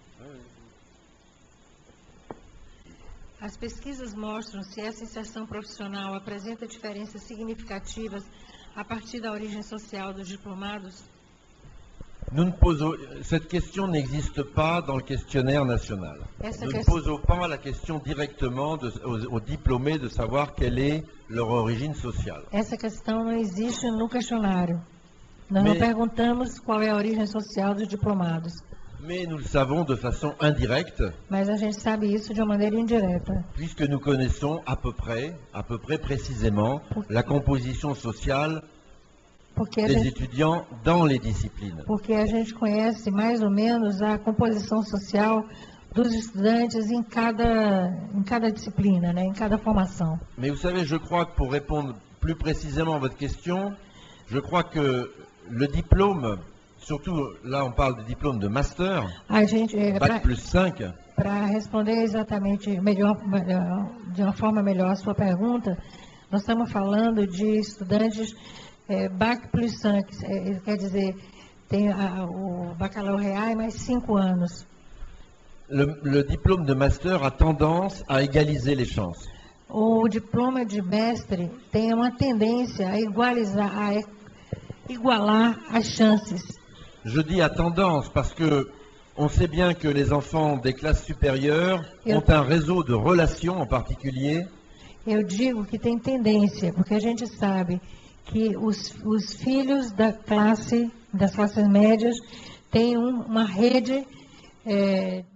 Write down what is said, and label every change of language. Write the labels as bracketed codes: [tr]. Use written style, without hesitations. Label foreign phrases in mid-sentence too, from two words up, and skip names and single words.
[pt] As pesquisas mostram se essa inserção profissional apresenta diferenças significativas a partir da origem social dos diplomados? [fr] Cette question n'existe pas dans le questionnaire national. Nous ne posons pas la question directement aux diplômés de savoir quelle est leur origine sociale. [pt] Essa questão não existe no questionário. Nós não perguntamos qual é a origem social dos diplomados. [fr] Mais nous le savons de façon indirecte. [pt] Mas a gente sabe isso de uma maneira indireta. [fr] Puisque nous connaissons à peu près précisément, la composition sociale des étudiants dans les disciplines. [pt] Porque a gente conhece mais ou menos a composição social dos estudantes em cada disciplina, né, em cada formação. [fr] Mais vous savez, je crois que pour répondre plus précisément à votre question, je crois que le diplôme, surtout là on parle de diplôme de master, Bac plus 5. [pt] Para responder exatamente melhor, de uma forma melhor a sua pergunta, nós estamos falando de estudantes Bac plus 5, quer dizer, tem o baccalauréat e mais 5 anos. [fr] Le diplôme de master a tendance à égaliser les chances. [pt] O diploma de mestre tem uma tendência a igualar as chances. [fr] Je dis à tendance parce que on sait bien que les enfants des classes supérieures ont un réseau de relations en particulier. [pt] Eu digo que tem tendência, porque a gente sabe que os filhos das classes médias têm uma rede